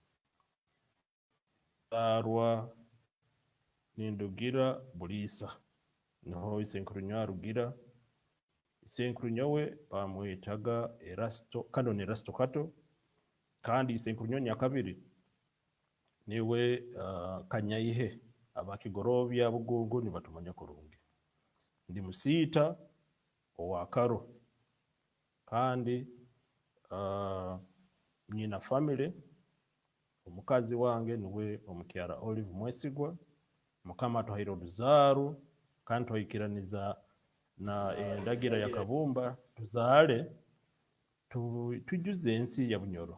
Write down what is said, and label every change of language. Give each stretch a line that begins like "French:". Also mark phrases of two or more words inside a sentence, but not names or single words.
Nyoro: Zarwa nindugira Bulisa. Niho isenkuru Rugira. Isenkuru nyowe bamwetaga Erasto, Canon Erasto Kato. Kandi isenkuru nyakabiri niwe Kanyayihe abakigorobya Bugungu ni batumanya kurungi. Ndi musita owa Karo. Kandi nyina family omukazi wange niwe omukyara Olive Mwesigwa. Mukama tuhayire oruzaru kandi tuhayikiraniza na endagira ya Kabumba tuzaale tujuze ensi ya Bunyoro.